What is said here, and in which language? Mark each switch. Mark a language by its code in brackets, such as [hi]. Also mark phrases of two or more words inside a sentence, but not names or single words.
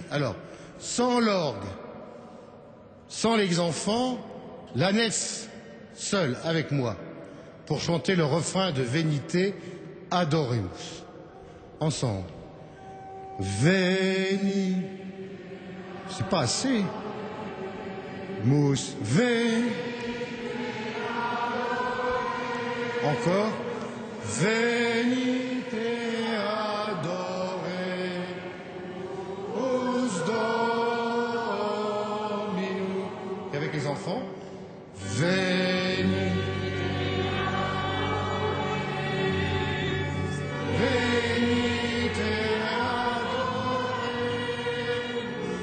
[fr] Alors, sans l'orgue, sans les enfants, la nef seule avec moi, pour chanter le refrain de Venite Adoremus. Ensemble. Veni. C'est pas assez. Mousse. Encore. [la] Venite adoremus Dominum. [fr] Et avec les enfants. Veni. [la] Venite adoremus.